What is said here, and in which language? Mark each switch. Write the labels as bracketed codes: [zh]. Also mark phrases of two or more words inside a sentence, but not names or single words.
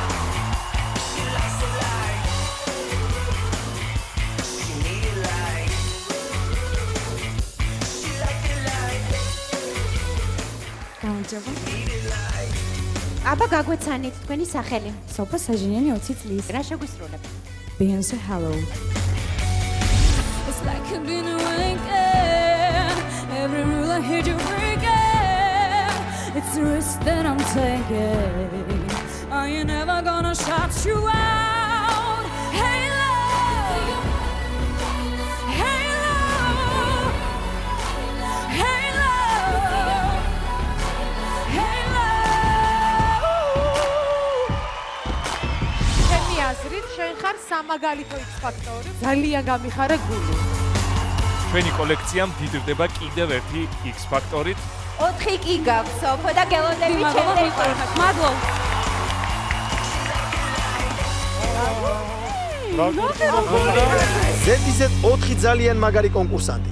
[ka] გამარჯობა. აბა გაგვეცანით თქვენი სახელი. სოფა საჟინიანი 20 წლის. რა შეგვისრულებ? Beyoncé Hello. [en] It's like I've been awakened. Every rule I heard you breaking. It's the risk that I'm taking. Are you never gonna shut you out? Hey love, hey love, hey love, hey love. [ka] ჩემი აზრით, შენ ხარ სამაგალითო X-Factor-ი. ძალიან გამიხარე გული. ჩვენი კოლექცია მდიდრდება კიდევ ერთი X-Factor-ით. 4 კი გაქვს, სოფო და გელოდები შემდეგ. მადლობა. ზედიზედ 4 ძალიან მაგარი კონკურსანტი.